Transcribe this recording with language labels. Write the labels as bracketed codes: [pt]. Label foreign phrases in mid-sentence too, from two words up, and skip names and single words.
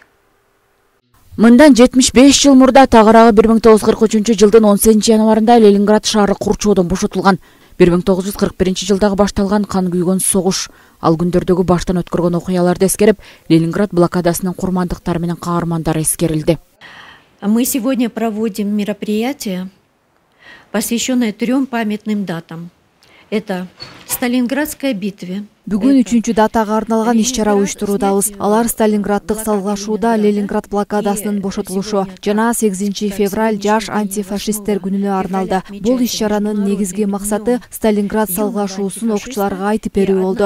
[ky] Мындан 75 жыл мурда тагыраагы 1943 жылдын 18 январында Ленинград шаары курчоодон бошотулган. 1941 жылдагы башталган кан күйгөн согуш, ал күндөрдөгү баштан өткөргөн окуяларды эскерип, Ленинград блокадасынын курмандыктары менен каармандары эскерилди. [ru] Мы сегодня проводим мероприятие, посвященное 3 памятным датам. Это Сталинградская битва. [ky] Бүгүн 3-чү датага арналган иш-чара уюштуруудабыз. Алар Сталинграддык салгылашууда Ленинград блокадасынын бошотулушу жана 8 февраль жаш антифашисттер күнүнө арналды. Бул иш-чаранын негизги максаты Сталинград салгылашуусун окуучуларга айтып берүү болду.